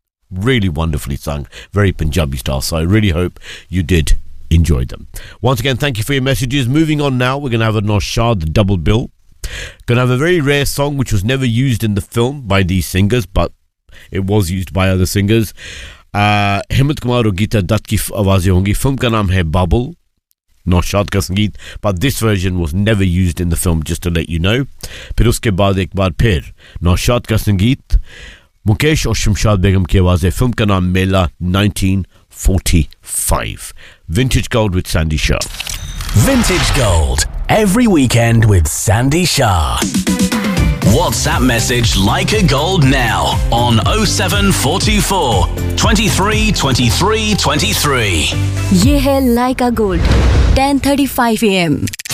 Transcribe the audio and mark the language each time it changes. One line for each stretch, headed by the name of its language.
English: Really wonderfully sung. Very Punjabi style. So I really hope you did enjoy them. Once again, thank you for your messages. Moving on now, we're going to have a Noshad double bill. Going to have a very rare song, which was never used in the film by these singers, but it was used by other singers.
Hindi: हिम्मत कुमार और गीता दत्त की आवाज़े होंगी. Film का नाम है Bubble. Noshad ka sangeet,
English: but this version was never used in the film, just to let you know.
Hindi: फिर उसके बाद एक बार फिर नोशाद का संगीत, मुकेश और शमशाद बेगम की आवाज़ है. फ़िल्म का नाम मेला, 1945.
English: Vintage Gold with Sandy Shah. Vintage Gold, every weekend with Sandy Shah. WhatsApp message Like a Gold now on 0744 23 23 23.
Hindi: Ye hai Like a Gold, 10:35 AM.